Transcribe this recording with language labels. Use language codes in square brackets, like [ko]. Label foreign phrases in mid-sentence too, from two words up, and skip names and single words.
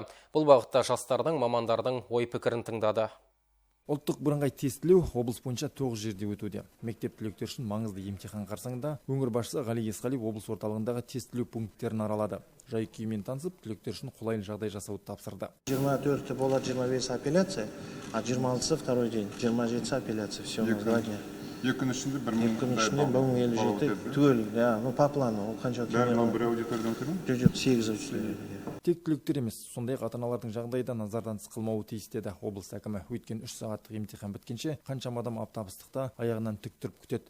[kk] Бұл бағытта жастардың, мамандардың ой-пікірін тыңдады. Ұлттық бірыңғай тестілеу облыс бойынша 9 жерде өтуде. Мектеп түлектер үшін маңызды емтихан қарсаңында өңір басшысы Ғали Есқалиев облыс орталығындағы тестілеу пункттерін аралады. Жай-күйімен танысып, түлектер үшін қолайлы жағдай жасауды тапсырды. 24 болады 25 апелляция, [ru] а 26 второй день, 27 апелляция, все на 2 дня. [kk] Екі күн ішінде 1057 түгел, [ru] по плану, [kk] ол қанша өтеді? Бәрі бір аудиториядан өтеді ме? Жоқ, 8 аудитория. Тек түлектер емес, сондай-ақ ата-аналардың жағдайы да назардан тыс қалмауы тиіс деді облыс әкімі. Өткен 3 сағаттық емтихан біткенше қаншама адам аптабыстықта аяғынан тік тұрып күтеді.